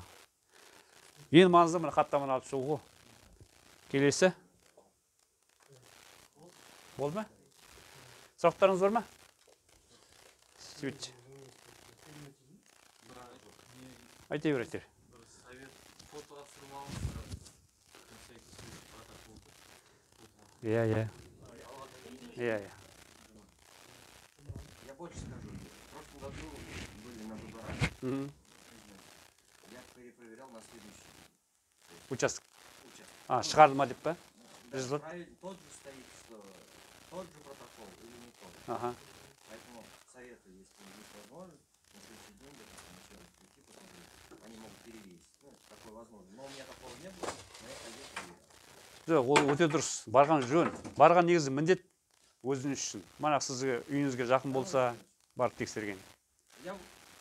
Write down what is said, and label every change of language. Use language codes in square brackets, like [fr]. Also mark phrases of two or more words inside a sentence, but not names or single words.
[kk] Ең маңызды мына хаттаманы алып шығу. Келесі. Болды ма? Сұрақтарыңыз бар ма? Сөйтші. Айта беретер. [ru] Я больше скажу. В прошлом году были на выборах. Я перепроверял на следующий участок. участок. [kk] Шығарылма деп па? [ru] Да, тот же стоит, что тот же протокол или не тот. Ага. Поэтому советую, если есть возможность, на следующий день еще раз прийти посмотреть. Они могут перевесить. Ну, такое возможно. Но у меня такого не было, но я ходил проверял. [kk] Жоқ, ол өте дұрыс. Барған жөн. Барған негізі міндет өзіңіз үшін. Мана сізге үйіңізге жақын болса, барып тексерген. [ru] Я